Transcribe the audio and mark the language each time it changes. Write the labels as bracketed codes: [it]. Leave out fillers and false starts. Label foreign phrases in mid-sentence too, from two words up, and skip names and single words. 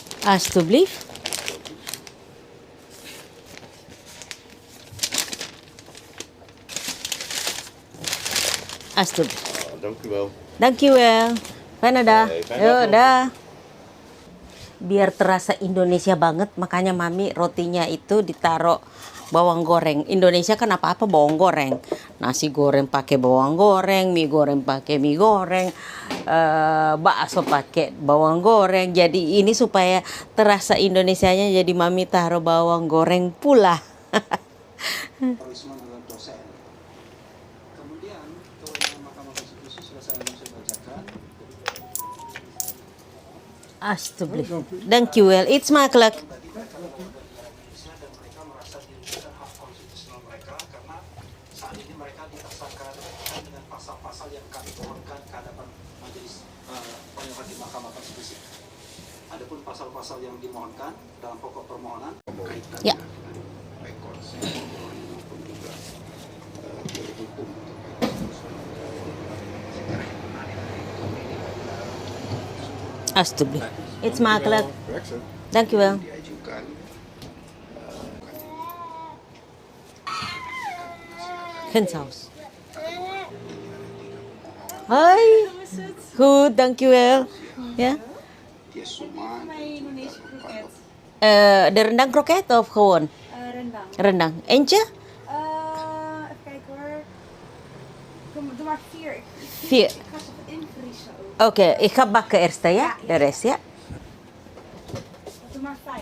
[nl] Alsjeblieft. Alsjeblieft. Oh, dank u wel. Dankjewel. Fijne dag. Oke, fijne Yo, dag nog. [id] dah. Biar terasa Indonesia banget, makanya Mami rotinya itu ditaruh bawang goreng. Indonesia kan apa-apa bawang goreng. Nasi goreng pakai bawang goreng, mie goreng pakai mie goreng, bakso pakai bawang goreng. Jadi ini supaya terasa Indonesianya, jadi Mami taruh bawang goreng pula. Risma adalah dosen. Kemudian kewenangan Mahkamah Konstitusi sudah saya bacakan. [nl] Alsjeblieft. Dankjewel. Iets makkelijk. [id] Tadi kan kalau Indonesia dan mereka merasa dirugikan hak konstitusional mereka karena saat ini mereka dipaksakan dengan pasal-pasal yang kami mohonkan ke hadapan Majelis Panjang Hakim Mahkamah Konstitusi. Adapun pasal-pasal yang dimohonkan dalam pokok permohonan kaitannya Ya. dengan baik konsep maupun juga hukum [nl] Alsjeblieft. Iets makkelijk. Werk zo. Dankjewel. [id] diajukan [nl] Geen saus. Hoi. Goed, dankjewel. Ja. [id] dia semua [nl] Indonesia kroket. De rendang kroket of gewoon? Rendang. Rendang. Eentje? Even kijken hoor. Doe maar 4. 4. Ik ga ze even invriezen ook. Oké, ik ga bakken eerst, ja? De rest, ja? Doe maar 5.